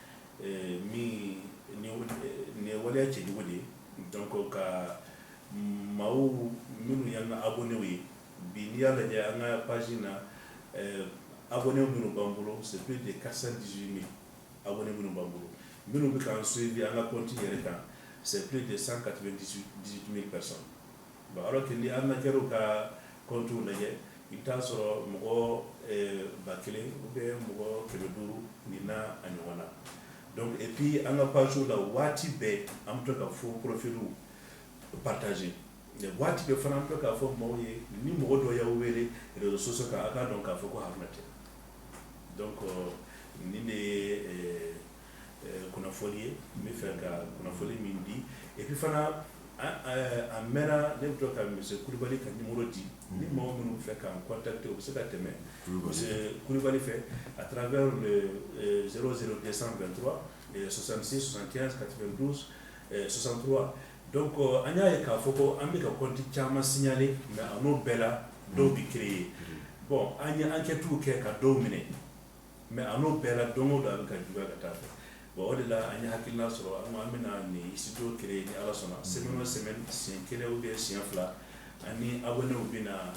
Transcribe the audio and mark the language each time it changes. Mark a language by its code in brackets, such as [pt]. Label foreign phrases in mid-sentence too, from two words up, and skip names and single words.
[bm] nin ye waliya cɛjugu de ye donc ka maaw minnu y'an ka abonné ye bi n'i y'a lajɛ an ka page na abonné minnu b'an bolo [fr] c'est plus de 418 000 abonné [bm] minnu b'an bolo minnu bɛ k'an suivi an ka compte yɛrɛ kan [fr] c'est plus de 198 000 personnes bon alors que [bm] ni an na kɛra u ka compte lajɛ i bɛ taa sɔrɔ mɔgɔ 1000 [fr] ou bien [bm] mɔgɔ 500 nin n'a a ɲɔgɔn na [fr] donc et puis [bm] an ka page la waati bɛɛ an bɛ to ka [fr] faux profil partager [bm] waati bɛɛ fana an bɛ to k'a fɔ maaw ye ni mɔgɔ dɔ y'aw wele [fr] réseaux sociaux [bm] kan a k'a dɔn k'a fɔ ko Haruna tɛ donc nin de ye kunnafoni ye n bɛ fɛ ka kunnafoni min di [fr] et puis [bm] fana a mɛnna ne bɛ to ka monsieur Kulibali ka numéro di ni mɔgɔ minnu bɛ fɛ k'an contacter u bɛ se ka tɛmɛ monsieur Kulibali fɛ [fr] à travers le [bm] 00223 66 75 92 63 donc an y'a ye k'a fɔ ko an bɛ ka compte caman signaler mais a n'o bɛɛ la dɔw bɛ créer bon an ye enquête kɛ ka dɔw minɛ mais a n'o bɛɛ la don o don a bɛ ka juguya ka taa fɛ bon o de la an ye hakilina sɔrɔ an bɛna nin studio créer ni Ala sɔnna semaine o semaine siɲɛ kelen [fr] ou bien [bm] siɲɛ fila ani abonnéw bɛna